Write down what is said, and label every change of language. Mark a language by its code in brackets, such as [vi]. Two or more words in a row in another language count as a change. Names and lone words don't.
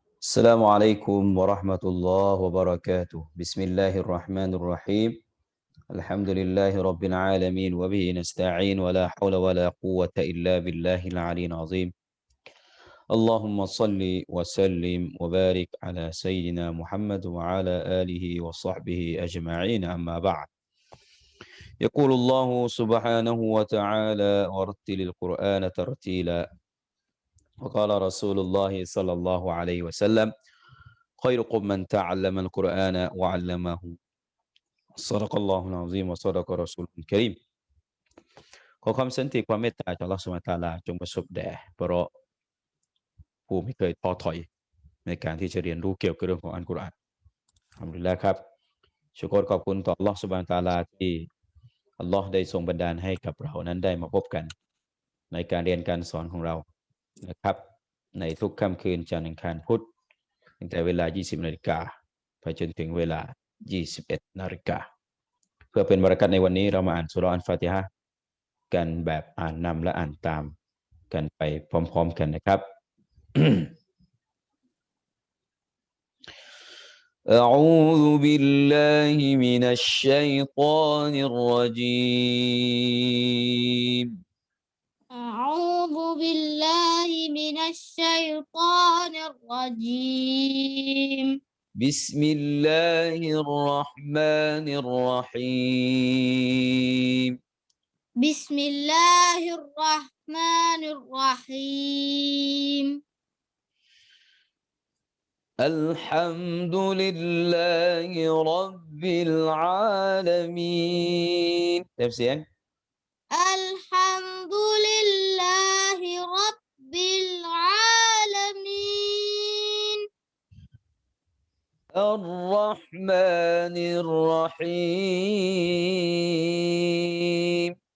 [ar] السلام عليكم ورحمة الله وبركاته بسم الله الرحمن الرحيم الحمد لله رب العالمين وبه نستعين ولا حول ولا قوة إلا بالله العلي العظيم اللهم صل وسلم وبارك على سيدنا محمد وعلى آله وصحبه أجمعين أما بعد يقول الله سبحانه وتعالى ورتل القرآن ترتيلا وقال رسول الله صلى الله عليه وسلم خيركم من تعلم القرآن وعلمه صدق الله العظيم وصدق رسول الكريم [th] ขอความสันติความเมตตาจากอัลเลาะห์ [ar] سبحانه وتعالى จง [th] ประสบแด่พระผู้ไม่เคยท้อถอยในการที่จะเรียนรู้เกี่ยวกับเรื่องของอัลกุรอานอัลฮัมดุลิลละห์ครับชุ กรขอบคุณต่ออัลเลาะห์ [ar] سبحانه وتعالى [th] ที่อัลเลาะห์ได้ทรงบันดาลให้กับเรานั้นได้มา พบกันในการเรียนการสอนของเรานะครับในทุกค่ำคืน จันทร์อังคารพุธตั้งแต่เวลา 20 นาฬิกาไปจนถึงเวลา 21 นาฬิกาเพื่อเป็นบารอกาตในวันนี้เรามาอ่านซูเราะห์อัลฟาติฮะห์กันแบบอ่านนำและอ่านตามกันไปพร้อมๆกันนะครับ [ar] أعوذ بالله من الشيطان الرجيم أعوذ بالله من الشيطان الرجيم بسم الله الرحمن الرحيم بسم الله الرحمن الرحيم الحمد لله رب العالمين [th] เต็มเสียง [ar] الحمد لله رب العالمين الرحمن الرحيم